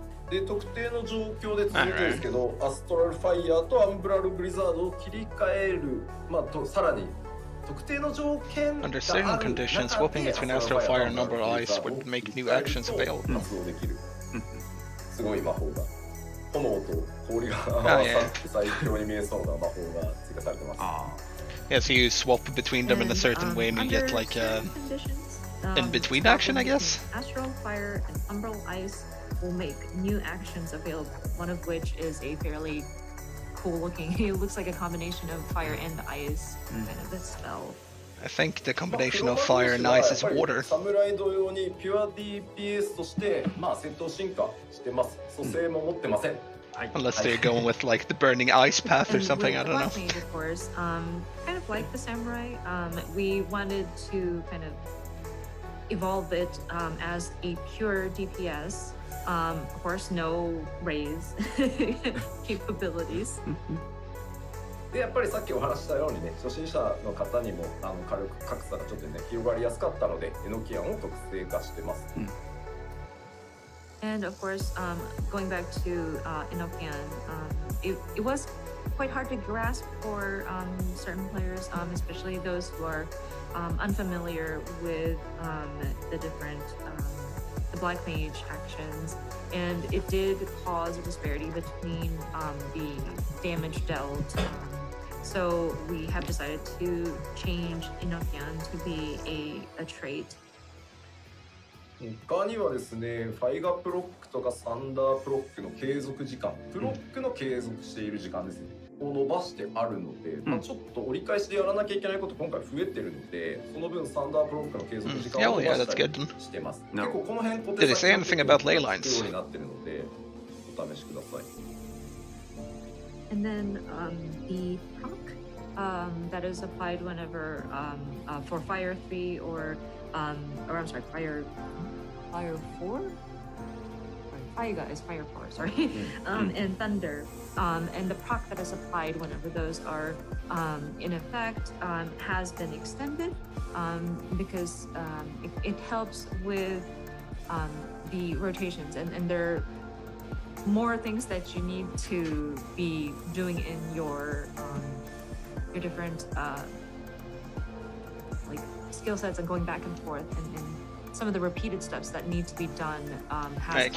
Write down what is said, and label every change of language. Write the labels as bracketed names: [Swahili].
[Japanese] で特定の状況で続くんですけど、アストラルファイヤーとアンブラルブリザードを切り替える、さらに特定の条件がある [English] Under certain conditions, swapping between astral fire and number ice would make new actions available. [Japanese] 発動できる、すごい魔法が、炎と氷が合わさって最強に見えそうな魔法が追加されてます。 [English] Yeah, so you swap between them in a certain way and you get like a in-between action, I guess? Astral fire and umbral ice will make new actions available, one of which is a fairly cool looking, it looks like a combination of fire and ice kind of a spell. I think the combination of fire and ice is water. [Japanese] サムライ同様にピュア DPS として戦闘進化してます。蘇生も持ってません。 [English] Unless they're going with like the burning ice path or something, I don't know. Mage, of course, kind of like the samurai, we wanted to kind of evolve it as a pure DPS. Of course, no raise capabilities. [Japanese] でやっぱりさっきお話したようにね、初心者の方にも火力格差がちょっとね広がりやすかったので、エノキアンを特性化してます。 [English] And of course, going back to Enochian, it was quite hard to grasp for certain players, especially those who are unfamiliar with the different the Black Mage actions, and it did cause a disparity between the damage dealt. So we have decided to change Enochian to be a trait. [Japanese] 他にはですね、ファイガプロックとかサンダープロックの継続時間、プロックの継続している時間ですね、を伸ばしてあるので、ちょっと折り返しでやらなきゃいけないこと今回増えてるので、その分サンダープロックの継続時間を伸ばしたりしてます。結構この辺小手先が必要になってるので、お試しください。 [English] And then the proc that is applied whenever for Fire 3 or I'm sorry, Fire 4? Faiga is Fire 4, sorry. And Thunder. And the proc that is applied whenever those are in effect has been extended because it helps with the rotations, and there are more things that you need to be doing in your different like skill sets and going back and forth, and some of the repeated steps that need to be done has